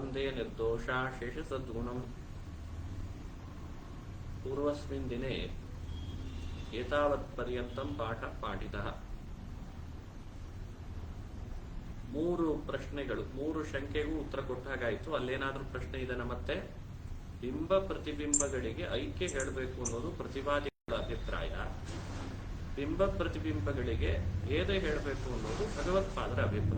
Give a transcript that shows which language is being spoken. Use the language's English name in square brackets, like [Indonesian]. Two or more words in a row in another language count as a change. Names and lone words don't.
[Sanskrit] वंदे निर्दोषा शेषसद्गुणं पूर्वस्मिन् दिने एतावत्पर्यन्तं पाठः पाठितः। [Kannada] ಮೂರು ಪ್ರಶ್ನೆಗಳು, ಮೂರು ಶಂಕೆಗೂ ಉತ್ತರ ಕೊಟ್ಟಾಗಾಯಿತು. ಅಲ್ಲೇನಾದ್ರೂ ಪ್ರಶ್ನೆ ಇದನ್ನ ಮತ್ತೆ ಬಿಂಬ ಪ್ರತಿಬಿಂಬಗಳಿಗೆ ಐಕ್ಯ ಹೇಳಬೇಕು ಅನ್ನೋದು ಪ್ರತಿವಾದಿಗಳ ಅಭಿಪ್ರಾಯ. ಬಿಂಬ ಪ್ರತಿಬಿಂಬಗಳಿಗೆ ಭೇದ ಹೇಳಬೇಕು ಅನ್ನೋದು ಭಗವತ್ಪಾದರ ಅಭಿಪ್ರಾಯ.